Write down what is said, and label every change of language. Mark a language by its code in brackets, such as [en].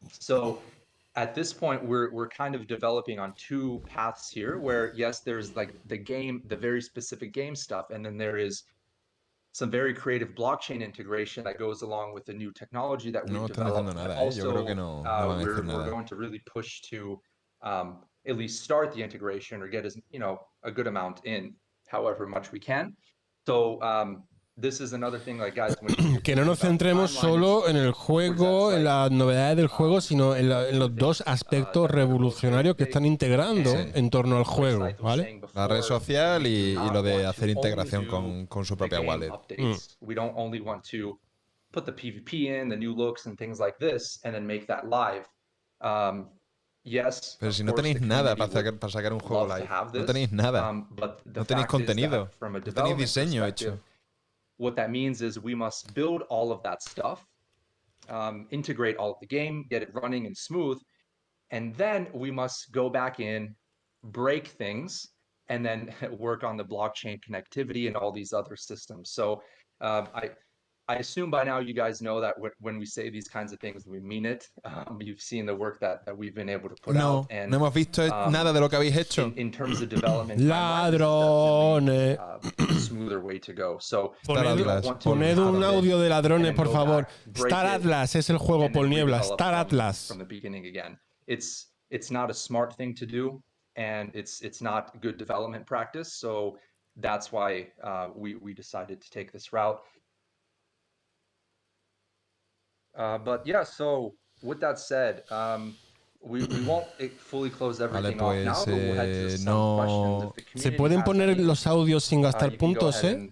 [en] So at this point, we're kind of developing on two paths here, where yes, there's like the very specific game stuff, and then there is some very creative blockchain integration that goes along with the new technology that we've developed. Also, we're going to really push to at least start the integration or get a good amount in, however much we can. So this is another thing, like guys, [es] que no nos centremos solo en el juego, en las novedades del juego, sino en los dos aspectos revolucionarios que están integrando en torno al juego, ¿vale? La red social y lo de hacer integración con su propia wallet. [en] We don't only want to put the PvP in, the new looks and things like this, and then make that live. Yes, [es] pero si no tenéis nada para sacar un juego live, no tenéis nada, no tenéis contenido, no tenéis diseño hecho. [en] What that means is we must build all of that stuff, integrate all of the game, get it running and smooth, and then we must go back in, break things, and then work on the blockchain connectivity and all these other systems. So I assume by now you guys know that when we say these kinds of things, we mean it. You've seen the work that we've been able to put out. And, [es] no hemos visto nada de lo que habéis hecho. [en] In terms of development, [es] ladrones. [en] Smoother way to go. So [es] poned un audio de ladrones, por favor. Star Atlas es el juego por niebla. Star Atlas. [en] From the beginning again. It's not a smart thing to do, and it's not good development practice. So that's why we decided to take this route. But yeah, so with that said, we won't fully close everything off now, but we'll head to some questions if the community [es] ¿Se pueden poner los audios sin gastar puntos,